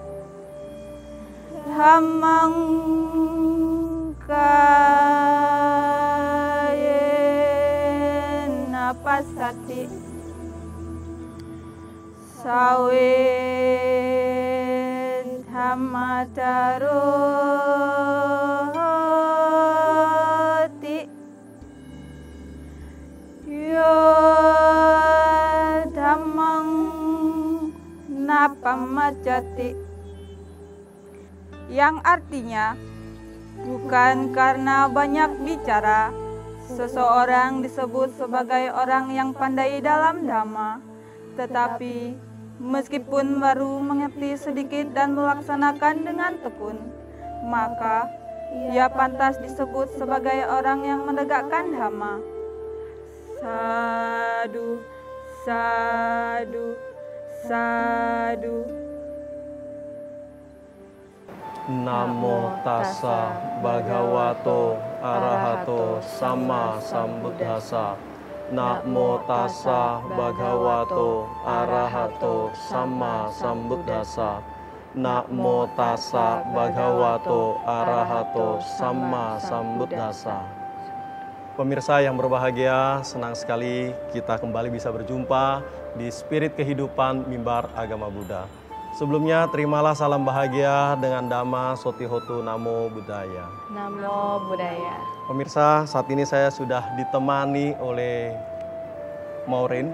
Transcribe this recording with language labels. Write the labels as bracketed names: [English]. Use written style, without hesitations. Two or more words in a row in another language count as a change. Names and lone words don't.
[Pali] dhammang kayena pasati sawe dhammacaroti yo dhammang napamacati, [Indonesian] yang artinya bukan karena banyak bicara seseorang disebut sebagai orang yang pandai dalam dhamma, tetapi meskipun baru mengerti sedikit dan melaksanakan dengan tekun, maka ia pantas disebut sebagai orang yang menegakkan dhamma. [Pali] Sadu, sadu, sadu. Namo tassa bhagavato arahato sama sambuddhassa. Namo tassa bhagavato arahato sama sambuddhassa. Namo tassa bhagavato arahato sama sambuddhassa. [Indonesian] Pemirsa yang berbahagia, senang sekali kita kembali bisa berjumpa di Spirit Kehidupan Mimbar Agama Buddha. Sebelumnya terimalah salam bahagia dengan [Pali] Dhamma Sotihotu Namo Buddhaya. Namo Buddhaya. [Indonesian] Pemirsa, saat ini saya sudah ditemani oleh Maureen.